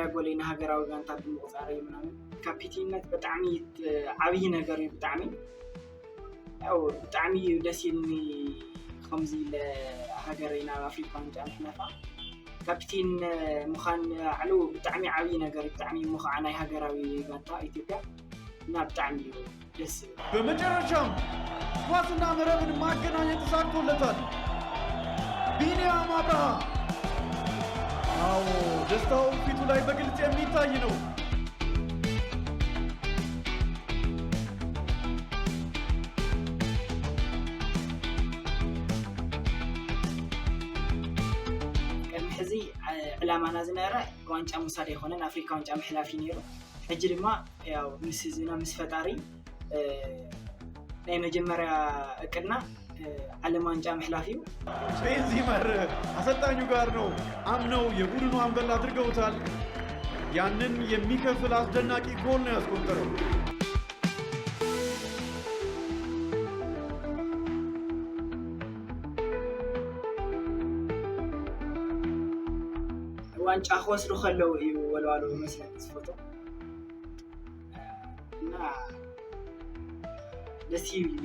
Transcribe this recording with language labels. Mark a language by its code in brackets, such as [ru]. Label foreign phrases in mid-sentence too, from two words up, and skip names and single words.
[ti] ጎል ንሃገራዊ ጋንታ ብምቁፃር ምናምን ካፒቴንነት ብጣዕሚ ዓብይ ነገር እዩ ብጣዕሚ ያው ብጣዕሚ ደስ ኢልኒ ከምዚ ለሃገሬና አፍሪካ ዋንጫ ምሕላፋ ካፒቴን ምዃን ዓሉ ብጣዕሚ ዓብይ ነገር ብጣዕሚ ምዃዓ ናይ ሃገራዊ ጋንታ ኢትዮጵያ እና ብጣዕሚ ደስ [am] በመጨረሻም ኳስና መረብን ማገናኘት ተሳክቶለታል። ቢኒያም አብርሃ አዎ ደስታው ፊቱ ላይ በግልጽ የሚታይ ነው። [ti] ሕዚ ዕላማና ዝነበረ ዋንጫ ሙሳድ የሆነን አፍሪካ ዋንጫ ምሕላፍ ነይሩ። ሕጂ ድማ ያው ምስ ህዝብና ምስ ፈጣሪ ናይ መጀመርያ እቅድና ዓለም ዋንጫ ምሕላፍ እዩ። [am] ቤንዚመር አሰልጣኙ ጋር ነው አምነው የቡድኑ አምበል አድርገውታል። ያንን የሚከፍል አስደናቂ ጎል ነው ያስቆጠረው። [ti] ዋንጫ ክወስዱ ከለው እዩ ወልዋሎ መስለን ዝፎቶ እና ደስ ይብል